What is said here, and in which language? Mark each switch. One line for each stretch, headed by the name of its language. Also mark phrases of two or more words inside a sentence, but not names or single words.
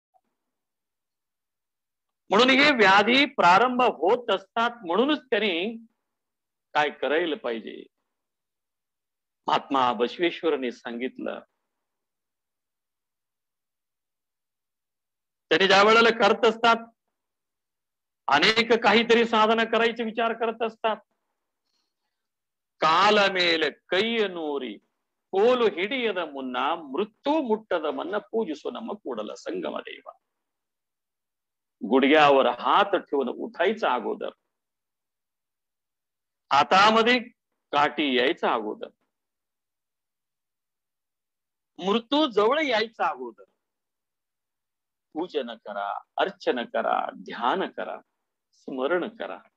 Marathi: म्हणून हे व्याधी प्रारंभ होत असतात, म्हणूनच त्यांनी काय करायला पाहिजे. महात्मा बसवेश्वरांनी सांगितलं, त्यांनी ज्या वेळेला करत असतात, अनेक काहीतरी साधना करायचे विचार करत असतात.
Kannada: ಕಾಲ ಮೇಲೆ ಕೈಯನೂರಿ ಕೋಲು ಹಿಡಿಯದ ಮುನ್ನ मृत्यू ಮುಟ್ಟದ ಮನ್ನ पूजिसो ನಮ್ಮ ಕೂಡಲ संगम देव.
Marathi: गुडघ्यावर हात ठेवून उठायचा अगोदर, हातामध्ये काठी यायचा अगोदर, मृत्यू जवळ यायचा अगोदर पूजन करा, अर्चन करा, ध्यान करा, स्मरण करा.